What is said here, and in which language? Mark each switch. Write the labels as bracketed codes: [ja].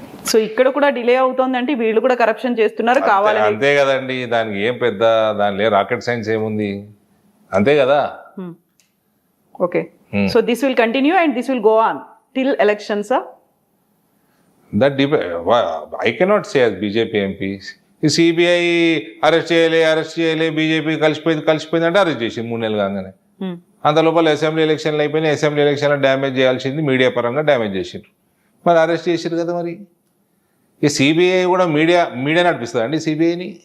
[te] So ఇక్కడ కూడా delay అవుతుంది అంటే వీళ్ళు కూడా కరప్షన్ చేస్తున్నారు కావాలి. అంతే కదండి, దానికి ఏం పెద్ద దానిలో రాకెట్ సైన్స్ ఏముంది? అంతే కదా. [en] Okay, so this will continue and this will go on till elections. That I cannot say as BJP MPs. [te] ఈ సిబిఐ అరెస్ట్ చేయలే, బీజేపీ కలిసిపోయింది అంటే అరెస్ట్ చేసింది 3 నెలలు కాగానే. అంత లోపల అసెంబ్లీ ఎలక్షన్లు అయిపోయినాయి. అసెంబ్లీ ఎలక్షన్లో డ్యామేజ్ చేయాల్సింది మీడియా పరంగా డ్యామేజ్ చేసిండ్రు. మరి అరెస్ట్ చేసారు కదా. మరి ఈ సిబిఐ కూడా మీడియా నడిపిస్తుంది అండి సిబిఐని.